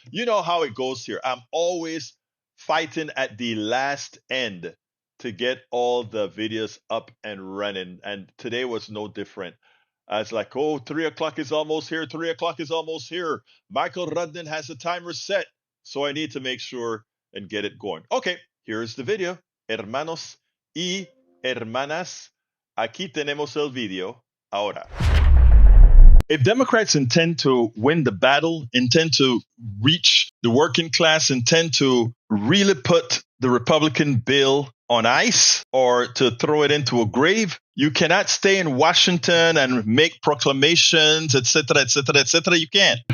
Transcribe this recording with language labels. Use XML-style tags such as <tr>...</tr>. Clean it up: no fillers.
<en>You know how it goes here. I'm always fighting at the last end to get all the videos up and running. And today was no different. I was like, 3 o'clock is almost here. 3 o'clock is almost here. Michael Rudnin has the timer set. So I need to make sure and get it going. Okay, here's the video.</en> <es>Hermanos y hermanas, aquí tenemos el video ahora.</es> <en>If Democrats intend to win the battle, intend to reach the working class, intend to really put the Republican bill on ice or to throw it into a grave. You cannot stay in Washington and make proclamations, et cetera, et cetera, et cetera. You can't.</en>